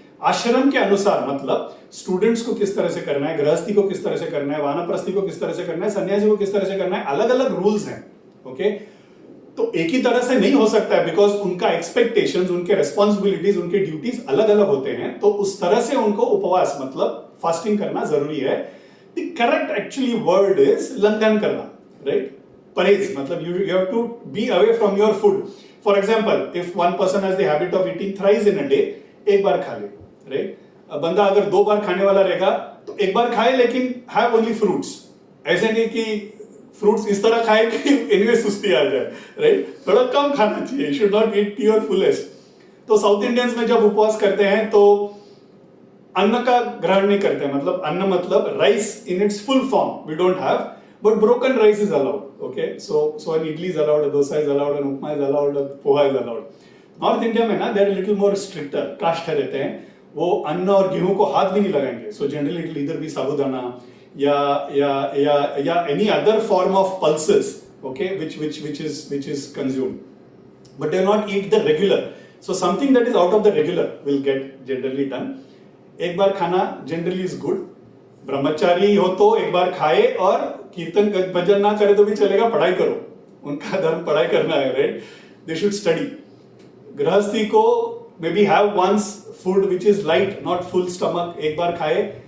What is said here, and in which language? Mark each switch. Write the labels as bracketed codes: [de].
[hi] आश्रम के अनुसार, मतलब स्टूडेंट्स को किस तरह से करना है, गृहस्थी को किस तरह से करना है, वानप्रस्थी को किस तरह से करना है, सन्यासी को किस तरह से करना है, अलग अलग रूल्स हैं। ओके, तो एक ही तरह से नहीं हो सकता है, बिकॉज उनका एक्सपेक्टेशंस, उनके रेस्पॉन्सिबिलिटीज, उनके ड्यूटीज अलग अलग होते हैं। तो उस तरह से उनको उपवास मतलब फास्टिंग करना जरूरी है। [en] the correct actually word is [hi] लंघन करना, [en] Right? [hi] परहेज, मतलब [en] you have to be away from your food. For example, if one person has the habit of eating thrice in a day, [hi] एक बार खा ले, [en] Right? [hi] बंदा अगर 2 बार खाने वाला रहेगा तो एक बार खाए, लेकिन [en] Have only fruits. [hi] ऐसे नहीं कि फ्रूट्स इस तरह खाए कि एनीवे सुस्ती आ जाए, राइट? थोड़ा कम खाना चाहिए, [en] You should not eat to your fullest. [hi] तो साउथ इंडियंस में जब उपवास करते हैं तो अन्न का ग्रहण नहीं करते हैं, मतलब अन्न मतलब [en] Rice in its full form we don't have, but broken rice is allowed. Okay, so an idli is allowed, a dosa is allowed, an upma is allowed, a poha is allowed. [hi] North India में ना [en] they are a little more stricter, [hi] cast रहते हैं, वो अन्न और गेहूं को हाथ भी नहीं लगाएंगे। [en] So generally it will either be sabudana या any other form of pulses, okay, which is consumed, but they will not eat the regular. So something that is out of the regular will get generally done. [hi] एक बार खाना [en] generally is good. [hi] ब्रह्मचारी हो तो एक बार खाए, और कीर्तन भजन ना करे तो भी चलेगा, पढ़ाई करो, उनका धर्म पढ़ाई करना है, राइट? [en] They should study. [hi] गृहस्थी को [en] maybe have once food which is light, not full stomach, [hi] एक बार खाए।